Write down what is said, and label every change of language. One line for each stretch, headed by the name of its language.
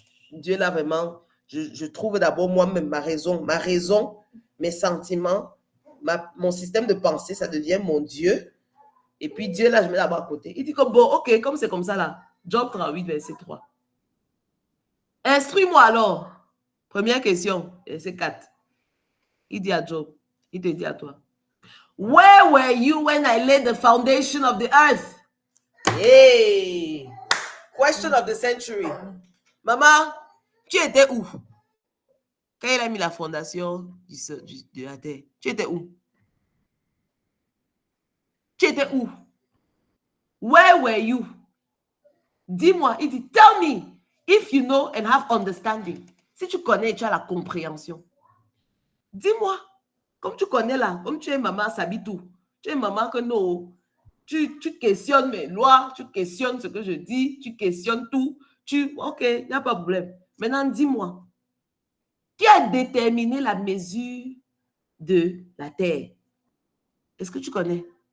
French: Dieu là, vraiment, je trouve d'abord moi-même ma raison, mes sentiments, mon système de pensée, ça devient mon Dieu. Et puis Dieu là, je mets d'abord à côté. Il dit que bon, ok, comme c'est comme ça là, Job 38, verset 3. Instruis-moi alors. Première question, verset 4. Il dit à Job, il te dit à toi.
English: Where were you when I laid the foundation of the earth? Hey! Question of the century.
French: Maman, tu étais où? Quand il a mis la fondation de la terre, tu étais où? Tu étais où?
English: Where were you?
French: Dis-moi, il dit,
English: tell me if you know and have understanding.
French: Si tu connais, tu as la compréhension. Dis-moi, comme tu connais là, comme tu es maman Sabitou, tu es maman que non, tu questionnes mes lois, tu questionnes ce que je dis, tu questionnes tout, ok, il n'y a pas de problème. Maintenant, dis-moi, qui a déterminé la mesure de la terre? Est-ce que tu connais?